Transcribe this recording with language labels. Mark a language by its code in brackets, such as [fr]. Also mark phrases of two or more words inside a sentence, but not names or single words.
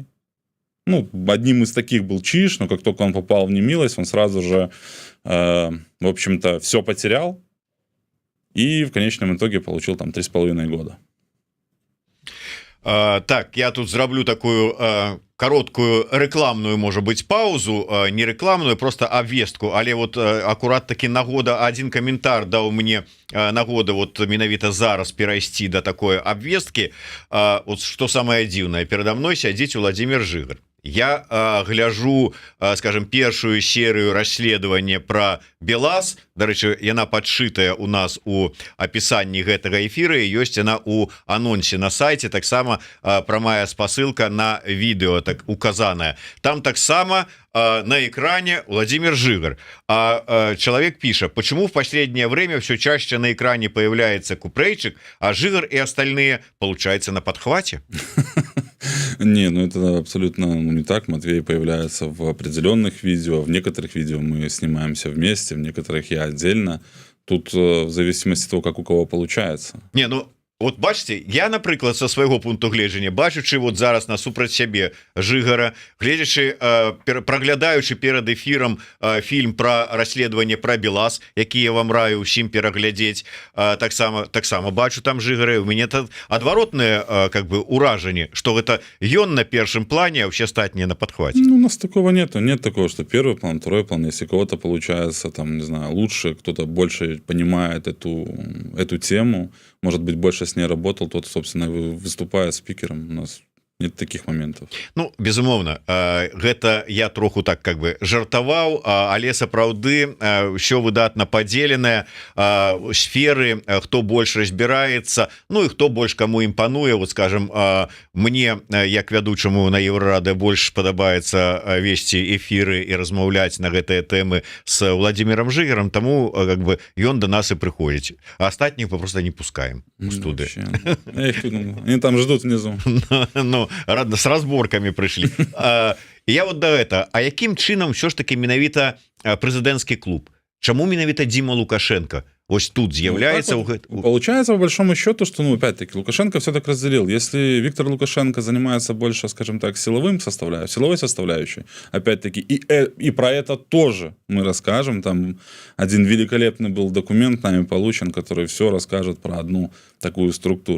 [ru] Одним из таких был Чиж, но как только он попал в немилость, он сразу же, в общем-то, все потерял. И в конечном итоге получил там 3,5 года. [be] Так, я тут зраблю такую короткую рекламную, [ru] может быть, [be] паузу, не рекламную, просто обвестку, але вот аккурат таки нагода, один комментар дал мне нагода вот менавіта зараз перайсці до такой обвестки. [ru] Вот что самое дивное, передо мной сядзіць Владимир Жыгар. Я гляжу, скажем, [be] першую серыю расследавання про БелАЗ. Дарэчы, яна падшытая у нас у апісанні гэтага эфира, ёсць яна у анонсе на сайте, таксама прамая спасылка на відэо так указаная. Там таксама на экране Владимир Жигар. [ru] Человек пишет: почему в последнее время все чаще на экране появляется Купрейчик, а Жигар и остальные, получается, на подхвате? Не, ну это абсолютно не так. Матвей появляется в определенных видео, в некоторых видео мы снимаемся вместе, в некоторых я отдельно. Тут в зависимости от того, как у кого получается. [be] Не, ну вот бачите, я, напрыклад, со свайго пункту гледжання, бачучы вот зараз насупраць сябе Жигара, гледзячы, праглядаючы перад эфірам фільм про расследаванне про БелАЗ, які я вам раю ўсім пераглядзець, таксама бачу там Жигара. У мяне это адваротнае [ru] как бы [be] уражанне, что гэта ён на першым плане, а все астатнія на подхвате. [ru] Ну, у нас такого нету. Нет такого, что первый план, второй план. Если у кого-то получается, там, не знаю, лучше, кто-то больше понимает эту тему, может быть, больше с ней работал, тот, собственно, выступает спикером. У нас нет таких моментов. Ну, [be] безумоўна, гэта я троху так [ru] как бы [be] жартаваў, але сапраўды ўсё выдатна падзеленае, сферы, хто больш разбіраецца, ну і хто больш каму імпануе. Вот, скажем, мне як вядучаму на Еўрарады больш падабаецца весці эфіры і размаўляць на гэтыя тэмы с Владимиром Жигаром, таму [ru] как бы [be] ён до нас і прыходзіць, а астатніх мы просто не пускаем у студыю. [ru] Они там ждут внизу. Ну, рада, с разборками пришли. Я вот до этого. [be] А яким чынам все ж таки менавіта прэзідэнцкі клуб? Чаму менавіта Дима Лукашенко вот тут з'является? [ru] Получается, по большому счету, что, ну, опять-таки, Лукашенко все так разделил. Если Виктор Лукашенко занимается больше, скажем так, силовой составляющей, опять-таки, и про это тоже мы расскажем. Там один великолепный был документ нами получен, который все расскажет про одну такую структуру.